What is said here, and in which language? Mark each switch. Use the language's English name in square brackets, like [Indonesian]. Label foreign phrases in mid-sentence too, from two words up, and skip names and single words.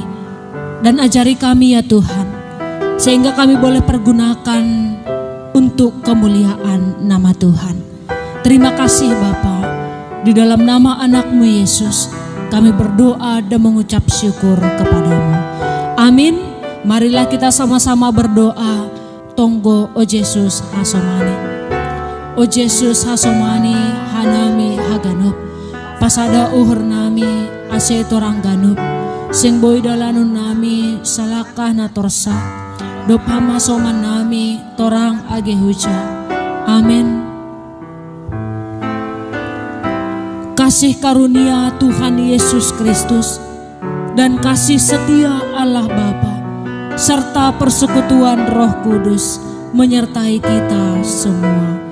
[Indonesian] Dan ajari kami ya Tuhan, sehingga kami boleh pergunakan untuk kemuliaan nama Tuhan. Terima kasih Bapa. Di dalam nama anak-Mu Yesus, kami berdoa dan mengucap syukur kepadamu. Amin. Marilah kita sama-sama berdoa. [Batak Simalungun] Tonggo o Yesus hasomani. O Yesus hasomani hanami haganop, pasada uhur nami ase torang ganup, sing boy dalanun nami salakah na torsa, dop hamasoman nami torang age huja. [Indonesian] Amin. Kasih karunia Tuhan Yesus Kristus dan kasih setia Allah Bapa serta persekutuan Roh Kudus menyertai kita semua.